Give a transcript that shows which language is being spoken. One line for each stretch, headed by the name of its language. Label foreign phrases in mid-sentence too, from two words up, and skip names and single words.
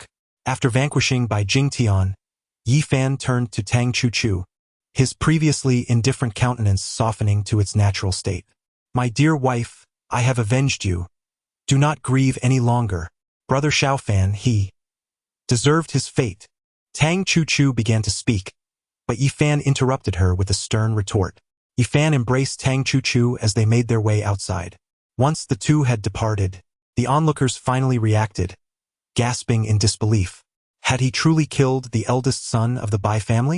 English: After vanquishing Bai Jingtian, Yi Fan turned to Tang Chu, his previously indifferent countenance softening to its natural state. My dear wife, I have avenged you. Do not grieve any longer. Brother Xiaofan, he deserved his fate. Tang Chu began to speak, but Yi Fan interrupted her with a stern retort. Yi Fan embraced Tang Chu as they made their way outside. Once the two had departed, the onlookers finally reacted, gasping in disbelief. Had he truly killed the eldest son of the Bai family?